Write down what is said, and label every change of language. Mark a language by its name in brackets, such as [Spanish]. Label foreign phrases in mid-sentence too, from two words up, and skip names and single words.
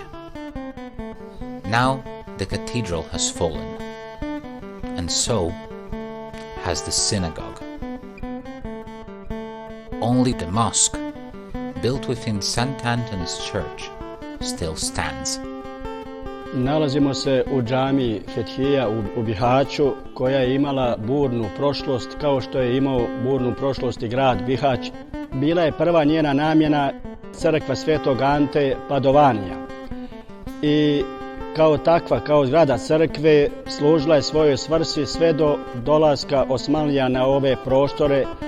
[English] Now, the cathedral has fallen, and so has the synagogue. Only the mosque, built within St. Anthony's Church, still stands. [Bosnian] Nalazimo se u džamiji Fethija u Bihaću, koja je imala burnu prošlost kao što je imao burnu prošlost i grad Bihać. Bila je prva njena namjena crkva Svetog Ante Padovanija i kao takva, kao zgrada crkve, služila je svojoj svrsi sve do dolaska Osmanlija na ove prostore.